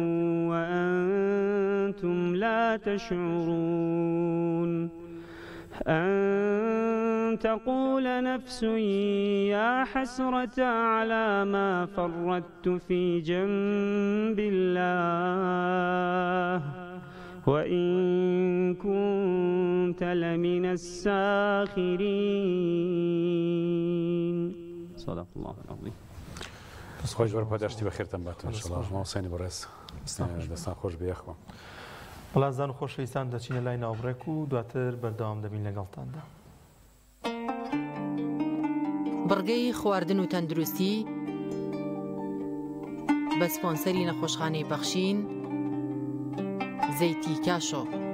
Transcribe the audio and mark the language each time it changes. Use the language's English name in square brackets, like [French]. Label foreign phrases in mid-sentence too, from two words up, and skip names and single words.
[Arabic] وأنتم لا تشعرون أن تقول نفس يا حسرة على ما فرطت في جنب الله وإن كنت لمن الساخرين. صدق الله العظيم. [Central Kurdish] خۆش بەر پاداشتی بەخێرتان باتن انشاءالله ماوەسانی بەڕێز دەستان خۆش بەیەخەوە. بەڵام زان و خۆشەویستان دەچینە لای ناوبڕێک و دواتر بەردەوام دەبین لەگەڵتاندا. بڕگەی خواردن و تەندروستی بە سپۆنسەری نەخۆشخانەی بەخشین زەیتی کاشۆ.